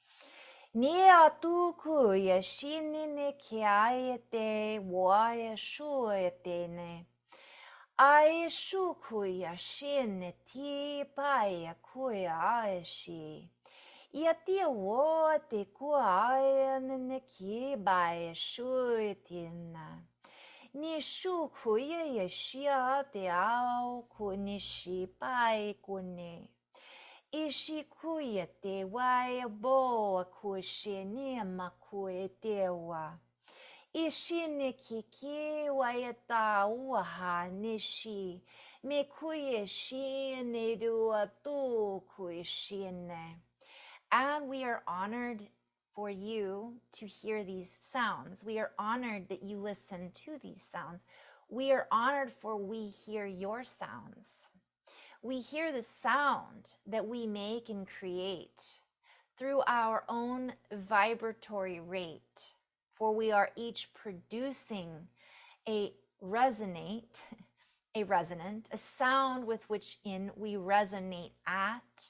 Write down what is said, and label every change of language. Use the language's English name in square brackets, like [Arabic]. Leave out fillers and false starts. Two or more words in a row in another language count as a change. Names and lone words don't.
[English] Niatukuya shinine kiayete wayashuetene. Aishukuya shine tipaya kuya aishi. Yatia wo te kuayan ki by shuitina. Ni shu kuya yashia te ao kunishi pai kune. Ishi kuya te waya bo kushini makue tewa. Ishi ne kiki waya ta uha nishi. Me kuya shi ne dua tu kuishine. And we are honored for you to hear these sounds. We are honored that you listen to these sounds. We are honored for we hear your sounds. We hear the sound that we make and create through our own vibratory rate, for we are each producing a resonant, a sound with which in we resonate at.